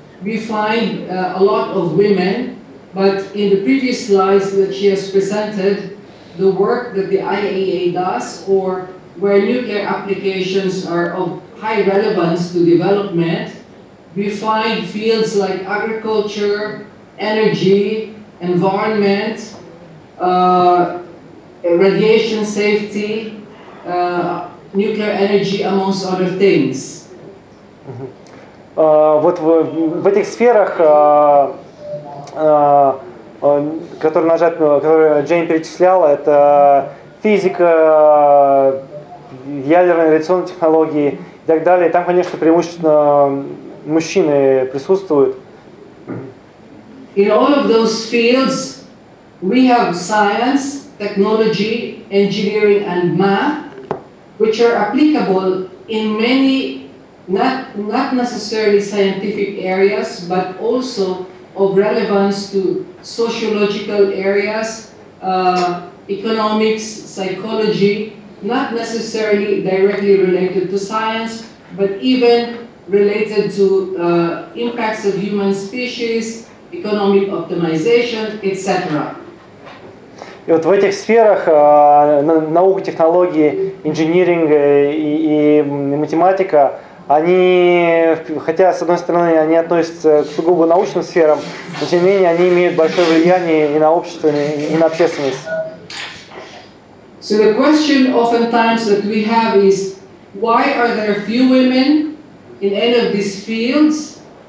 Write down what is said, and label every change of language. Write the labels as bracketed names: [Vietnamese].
[English] we find a lot of women, but in the previous slides that she has presented, the work that the IAEA does, or where nuclear applications are of high relevance to development, we find fields like agriculture, energy, environment, radiation safety, nuclear energy, amongst other things. [Russian] Вот в этих сферах, которые Джейн перечисляла, это физика, ядерные радиационные технологии и так далее. Там, конечно, преимущественно мужчины присутствуют. [English] In all of those fields, we have science, technology, engineering, and math, which are applicable in many, not necessarily scientific areas, but also of relevance to sociological areas, economics, psychology, not necessarily directly related to science, but even related to impacts of human species, economic optimization, etc. [Russian] И вот в этих сферах наука, технологии, инжиниринг и математика, они, хотя с одной стороны они относятся к сугубо научным сферам, но тем не менее они имеют большое влияние и на общество, и на общественность. [English] So the question oftentimes that we have is, why are there few women in any of these fields?